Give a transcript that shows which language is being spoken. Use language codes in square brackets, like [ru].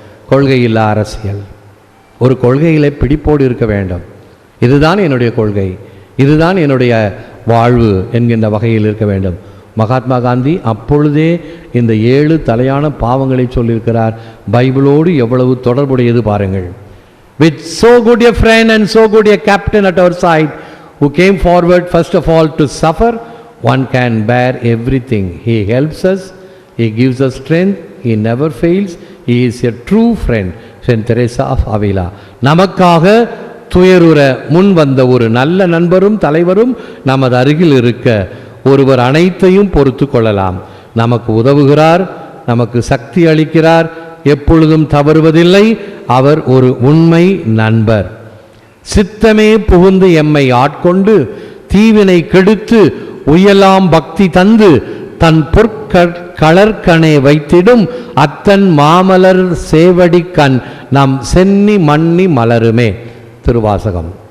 [ta] கொள்கை இல்லா அரசியல். ஒரு கொள்கையில பிடிப்போடு இருக்க வேண்டும். இதுதான் என்னுடைய கொள்கை, இதுதான் என்னுடைய வாழ்வு என்கின்ற வகையில் இருக்க வேண்டும். மகாத்மா காந்தி அப்பொழுதே இந்த 7 தலையான பாவங்களை சொல்லியிருக்கிறார். பைபிளோடு எவ்வளவு தொடர்புடையது பாருங்கள். [en] With so good a friend and so good a captain at our side, who came forward first of all to suffer, one can bear everything. He helps us, he gives us strength, he never fails, he is a true friend. Saint Teresa of Avila. [ta] நமக்காக துயருற முன் வந்த ஒரு நல்ல நண்பரும் தலைவரும் நமது அருகில் இருக்க ஒருவர் அனைத்தையும் பொறுத்து கொள்ளலாம். நமக்கு உதவுகிறார், நமக்கு சக்தி அளிக்கிறார், எப்பொழுதும் தவறுவதில்லை. அவர் ஒரு உண்மை நண்பர். சித்தமே புகுந்து எம்மை ஆட்கொண்டு தீவினை கெடுத்து உயலாம் பக்தி தந்து தன் பொற்களர்கணே வைத்திடும் அத்தன் மாமலர் சேவடி கண் நம் சென்னி மன்னி மலருமே. திருவாசகம்.